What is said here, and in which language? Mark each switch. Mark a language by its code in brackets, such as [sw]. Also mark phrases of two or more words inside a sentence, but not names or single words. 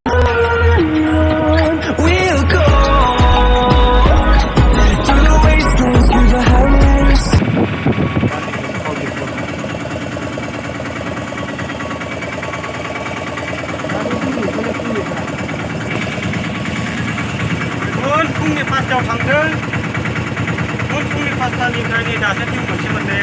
[en] We'll go through the wastelands, through the highways. [brx] फुंनि 5टायाव थांदों फुंनि 5टानिफ्राय नै दासो टिम मोनसे मोननाया